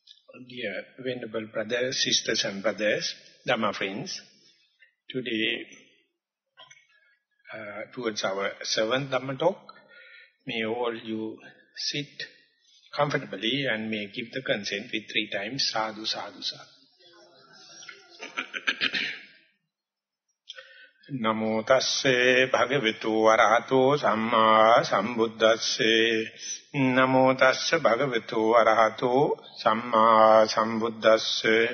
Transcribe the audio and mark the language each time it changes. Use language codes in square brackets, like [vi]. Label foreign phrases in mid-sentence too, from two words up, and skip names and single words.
[en] Dear Venerable brothers, sisters and brothers, Dhamma friends, today towards our 7th Dhamma talk, may all you sit comfortably and may give the consent with 3 times, [pi] sadhu, sadhu, sadhu. Namo tasse bhagavatu arahato samma sambuddhasse. Namo tasse bhagavatu arahato samma sambuddhasse.